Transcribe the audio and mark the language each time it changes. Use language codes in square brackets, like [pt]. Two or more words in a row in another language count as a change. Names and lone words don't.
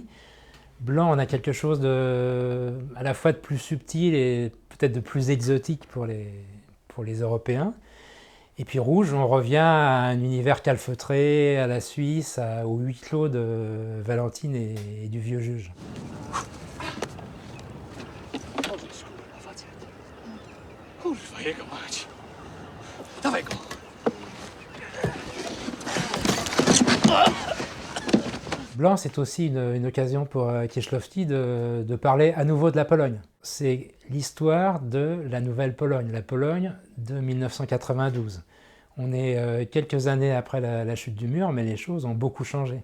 [fr] Blanc, on a quelque chose à la fois de plus subtil et peut-être de plus exotique pour les Européens. Et puis Rouge, on revient à un univers calfeutré, à la Suisse, au huis clos de Valentine et du vieux juge. [pl] Możesz, kurwa, facet. Kurwa, jego mać. Dawaj go. [fr] Blanc, c'est aussi une occasion pour Kieślowski de parler à nouveau de la Pologne. C'est l'histoire de la nouvelle Pologne, la Pologne de 1992. On est quelques années après la chute du mur, mais les choses ont beaucoup changé.